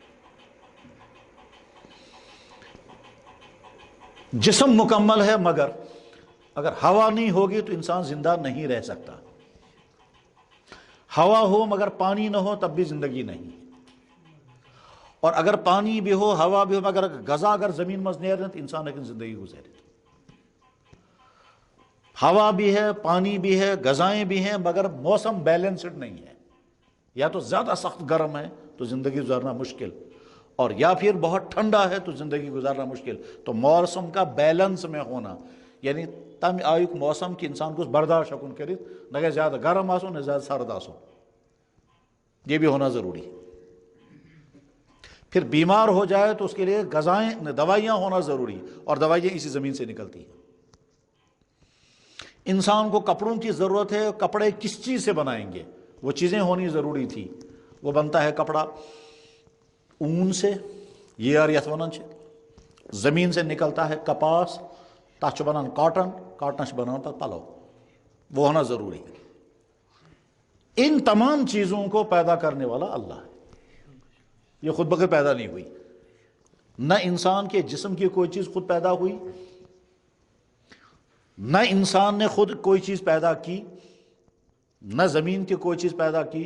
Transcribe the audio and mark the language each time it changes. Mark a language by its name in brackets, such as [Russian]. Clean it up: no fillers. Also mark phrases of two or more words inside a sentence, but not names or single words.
[Urdu] جسم مکمل ہے مگر اگر ہوا نہیں ہوگی تو انسان زندہ نہیں رہ سکتا. ہوا ہو مگر پانی نہ ہو تب بھی زندگی نہیں. اور اگر پانی بھی ہو، ہوا بھی ہو، مگر غذا اگر [Kashmiri] زمین مز نیرن [Urdu] تو [Kashmiri] انسان ہیٚکہِ زندگی گزارت. [Urdu] ہوا بھی ہے، پانی بھی ہے، غذائیں بھی ہیں، مگر موسم بیلنسڈ نہیں ہے. یا تو زیادہ سخت گرم ہے تو زندگی گزارنا مشکل، اور یا پھر بہت ٹھنڈا ہے تو زندگی گزارنا مشکل. تو موسم کا بیلنس میں ہونا، یعنی [Kashmiri] تمہ آیُک موسم [Urdu] کہ انسان کو برداشت [Kashmiri] ہیٚکُن کٔرِتھ، نہ گژھِ زیادہ گرم آسُن نہ زیادہ سرد آسُن، [Urdu] یہ بھی ہونا ضروری ہے. پھر بیمار ہو جائے تو اس کے لیے غذائیں، دوائیاں ہونا ضروری، اور دوائیاں اسی زمین سے نکلتی ہیں. انسان کو کپڑوں کی ضرورت ہے، کپڑے کس چیز سے بنائیں گے؟ وہ چیزیں ہونی ضروری تھی. وہ بنتا ہے کپڑا اون سے، یہ اور [Kashmiri] یتھ ونان چھِ، [Urdu] زمین سے نکلتا ہے کپاس، [Kashmiri] تتھ چھُ بنان کاٹن، کاٹنس چھِ بنان پتہٕ پلو، [Urdu] وہ ہونا ضروری ہے. ان تمام چیزوں کو پیدا کرنے والا اللہ ہے. یہ خود بخود پیدا نہیں ہوئی، نہ انسان کے جسم کی کوئی چیز خود پیدا ہوئی، نہ انسان نے خود کوئی چیز پیدا کی، نہ زمین کی کوئی چیز پیدا کی۔